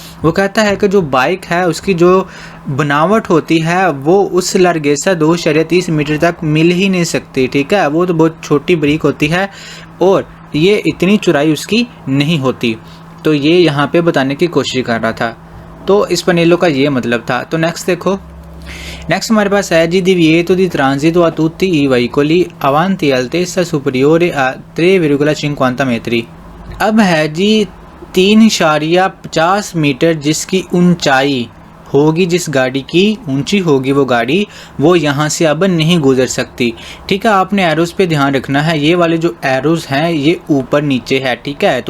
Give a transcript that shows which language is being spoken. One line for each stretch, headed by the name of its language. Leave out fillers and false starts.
Hindi: वो कहता है कि जो बाइक है उसकी जो बनावट होती है वो उस लार्गेसा 2.30 मीटर तक मिल ही नहीं सकती, ठीक है। वो तो बहुत छोटी ब्रिक होती है और ये इतनी चौड़ाई उसकी नहीं होती। तो ये यहाँ पे बताने की कोशिश कर रहा था। तो इस पनेलो का ये मतलब था। तो नेक्स्ट देखो, नेक्स्ट हमारे पास है जी
Italian: divieto di transito a tutti i veicoli avanti altezza superiore a 3,50 metri।
Hindi: अब है जी 3.50 मीटर जिसकी ऊंचाई होगी, जिस गाड़ी की ऊंची होगी वो गाड़ी, वो यहाँ से अब नहीं गुजर सकती, ठीक है। आपने एरोज पे ध्यान रखना है, ये वाले जो एरोज हैं ये ऊपर नीचे है, ठीक है।